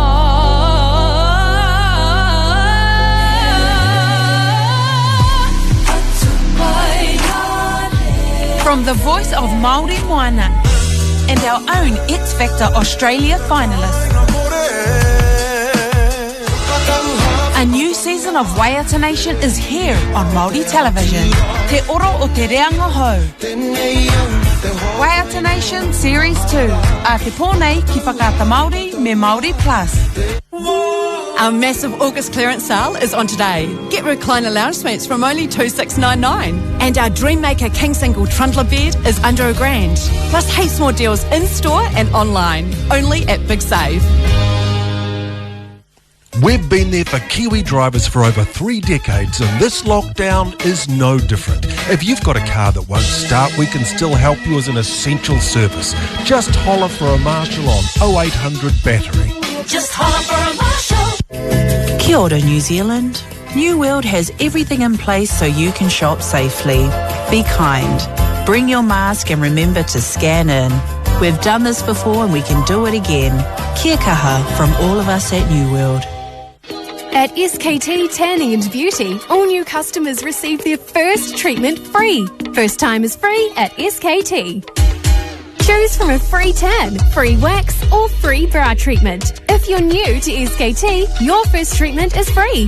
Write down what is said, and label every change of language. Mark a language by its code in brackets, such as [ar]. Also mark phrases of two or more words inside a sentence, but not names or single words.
[en] From the voice of Māori Moana and our own X Factor Australia finalist. A new season of Waiata Nation is here on Māori television. [mi] Te oro o te reanga hou. Waiata Nation Series 2. A te pōnei ki whakaata Māori me Māori Plus. [en] Our massive August clearance sale is on today. Get recliner lounge suites from only $2,699. And our Dreammaker King Single Trundler bed is under $1,000. Plus heaps more deals in-store and online. Only at Big Save. We've been there for Kiwi drivers for over 3 decades, and this lockdown is no different. If you've got a car that won't start, we can still help you as an essential service. Just holler for a marshal on 0800 battery. Just holler for a marshal. [mi] Kia ora, [en] New Zealand. New World has everything in place so you can shop safely. Be kind. Bring your mask and remember to scan in. We've done this before and we can do it again. [mi] Kia kaha [en] from all of us at New World. At SKT Tanning and Beauty, all new customers receive their first treatment free. First time is free at SKT. Choose from a free tan, free wax, or free bra treatment. If you're new to SKT, your first treatment is free.